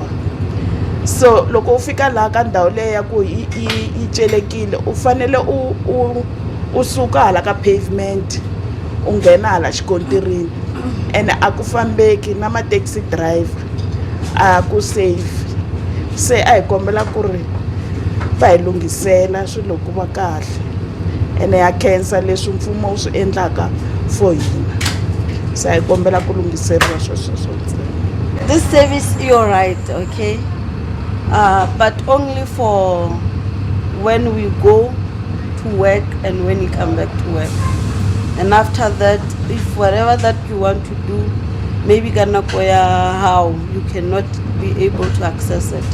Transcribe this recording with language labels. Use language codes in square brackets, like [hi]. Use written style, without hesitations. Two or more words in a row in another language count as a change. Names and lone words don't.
[ts] So loko u fika laha ka ndhawu leyi ya ku yi celekile u fanele u suka hala ka pavement u nghena hala xikontirini ene a ku fambeki na ma-taxi driver a ku safe. Se a hi kombela ku ri va hi lunghisela swilo ku va kahle ene ya khensa leswi mfumo wu swi endlaka for hina se a hi kombela ku lunghiseriwa sweswo. [en] This service is all right, okay? But only for when we go to work and when you come back to work. And after that, if whatever that you want to do, maybe Ganakoya, how you cannot be able to access it.